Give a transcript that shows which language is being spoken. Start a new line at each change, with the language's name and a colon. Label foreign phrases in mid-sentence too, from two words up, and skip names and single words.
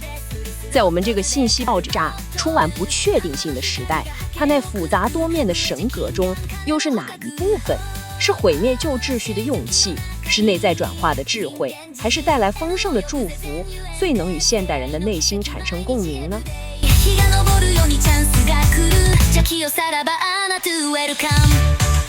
Chinese: 在我们这个信息爆炸、充满不确定性的时代，它那复杂多面的神格中，又是哪一部分？是毁灭旧秩序的勇气，是内在转化的智慧，还是带来丰盛的祝福，最能与现代人的内心产生共鸣呢？
Japanese: 日が昇るようにチャンスが来る邪気をさらばアナトゥウェルカム